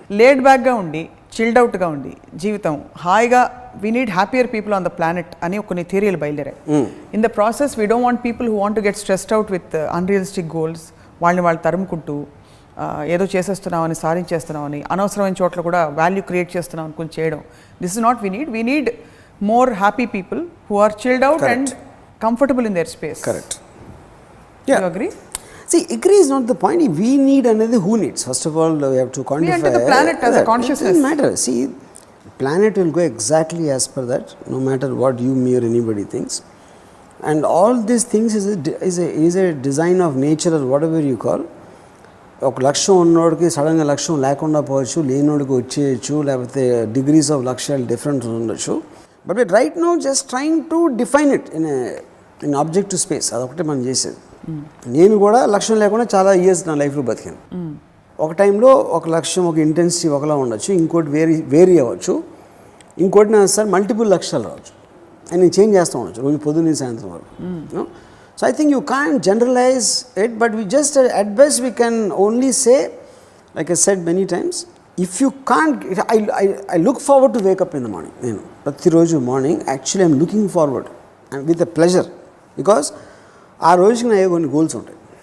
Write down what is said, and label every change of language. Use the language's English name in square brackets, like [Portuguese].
[English] laid బ్యాక్గా ఉండి, chilled అవుట్గా ఉండి [Telugu] జీవితం హాయిగా, [English] we need happier people on the planet [Telugu] అని కొన్ని థియరీలు బయలుదేరాయి. [English] in the process we don't want people who want to get stressed out with unrealistic goals, [Telugu] వాళ్ళు తరుముకుంటూ ఏదో చేసేస్తున్నామని, సాధించేస్తున్నామని, అనవసరమైన చోట్ల కూడా వాల్యూ క్రియేట్ చేస్తున్నాం అనుకుని చేయడం. [English] This is not we need more happy people who are chilled out. Correct. And comfortable in their space. Correct. Yeah. You agree? See, agree is not the point. We need another who needs. First of all, we have to quantify. We enter the planet as a consciousness. It doesn't matter. See, planet will go exactly as per that, no matter what you, me or anybody thinks. And all these things is a design of nature or whatever you call. [Telugu] ఒక లక్ష్యం ఉన్నోడికి సడన్గా లక్ష్యం లేకుండా పోవచ్చు, లేనోడికి వచ్చేయచ్చు, లేకపోతే degrees of లక్ష్యాలు డిఫరెంట్ ఉండొచ్చు. [English] But we'd right now just trying to define it in objective space. [Telugu] అదొకటి మనం చేసేది. నేను కూడా లక్ష్యం లేకుండా చాలా ఇయర్స్ నా లైఫ్లో బతికాను. ఒక టైంలో ఒక లక్ష్యం, ఒక ఇంటెన్సిటీ ఒకలా ఉండొచ్చు, ఇంకోటి వేరీ అవ్వచ్చు, ఇంకోటి నా సార్ మల్టిపుల్ లక్ష్యాలు రావచ్చు. అండ్ నేను చేంజ్ చేస్తూ ఉండొచ్చు రోజు పొద్దున్న సాయంత్రం వరకు. [English] So I think you can't generalize it, but we just at best we can only say, like I said many times, if you can't, I look forward to wake up in the morning. [Telugu] Prati roju [English] morning, actually I'm looking forward and with a pleasure, because [Telugu] aa roju na konni goals untayi.